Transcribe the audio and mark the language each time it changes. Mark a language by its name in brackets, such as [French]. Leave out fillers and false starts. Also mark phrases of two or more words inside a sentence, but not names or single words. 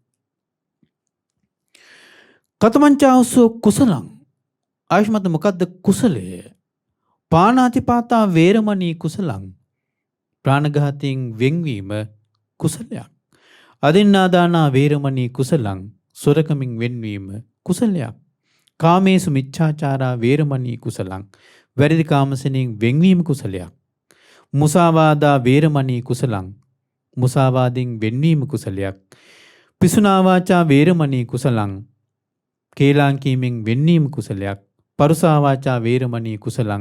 [Pali] කතමංචාවසෝ කුසලං. [Sinhala] ආයුෂ්මත්නි මොකද්ද කුසලය? [Pali] පාණාතිපාතා වේරමණී කුසලං. [Sinhala] ප්‍රාණඝාතයෙන් වෙන්වීම කුසලයක්. [Pali] අදින්නාදානා වේරමණී කුසලං. [Sinhala] සොරකමින් වෙන්වීම කුසලයක්. [Pali] කාමේසු මිච්ඡාචාරා වේරමණී කුසලං. [Sinhala] වැරදි කාමසෙනෙන් වෙන්වීම කුසලයක්. [Pali] මුසාවාදා වේරමණී කුසලං. [Sinhala] මුසාවාදයෙන් වෙන්වීම කුසලයක්. [Pali] පිසුනා වාචා වේරමණී කුසලං. [Sinhala] කේලම් කීමෙන් වෙන්වීම කුසලයක්. [Pali] පරුසා වාචා වේරමණී කුසලං.